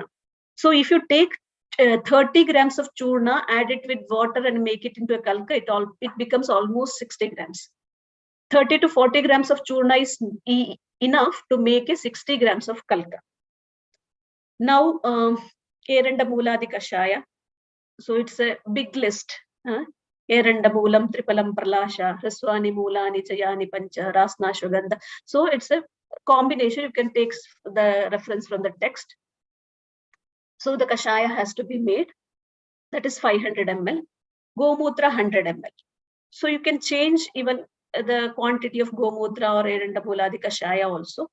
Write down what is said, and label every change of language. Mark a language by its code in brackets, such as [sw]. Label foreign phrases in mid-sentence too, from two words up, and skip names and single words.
[en] So if you take 30 grams of churna, add it with water and make it into a kalka, it becomes almost 60 grams. 30 to 40 grams of churna is enough to make a 60 grams of kalka. Now, Yeranda Muladi Kashaya. So it's a big list. Yeranda Mulam, Tripalam Pralasha, Raswani Mulani, Chayani Pancha, Rasna Shugandha. So it's a combination. You can take the reference from the text. So the Kashaya has to be made. That is 500 ml. Gomutra 100 ml. So you can change even the quantity of Gomutra or Yeranda Muladi Kashaya also.